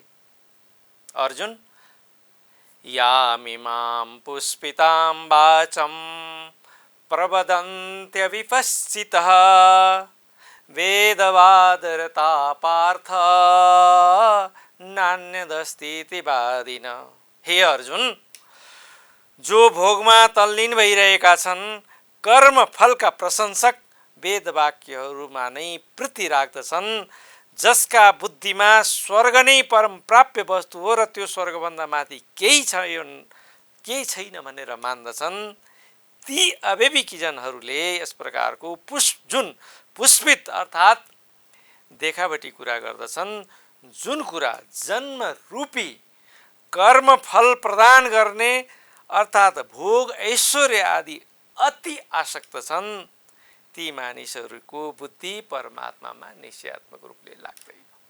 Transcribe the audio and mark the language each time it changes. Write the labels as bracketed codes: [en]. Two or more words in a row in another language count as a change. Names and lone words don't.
[sa] अर्जुन, यामिमां पुष्पितां वाचं प्रवदन्त्यविपश्चितः वेदवादरता पार्थ नान्यदस्तीति वादिन। [ne] हे अर्जुन, जो भोगमा तल्लीन भइरहेका छन्, कर्म फलका प्रशंसक वेदवाक्यहरूमा नै प्रीति राख्दछन्, जसका बुद्धिमा स्वर्ग नै परम प्राप्य वस्तु हो र त्यो स्वर्गभन्दा माथि केही छैन भनेर मान्दछन्, ती अविवेकी जनहरूले यस प्रकारको जुन पुष्पित अर्थात् देखावटी कुरा गर्दछन्, जुन कुरा जन्म रूपी कर्म फल प्रदान गर्ने अर्थात् भोग ऐश्वर्य आदि अति आसक्त छन्, ती मानिसहरूको बुद्धि परमात्मामा निश्चयात्मक रूपले लाग्दैन।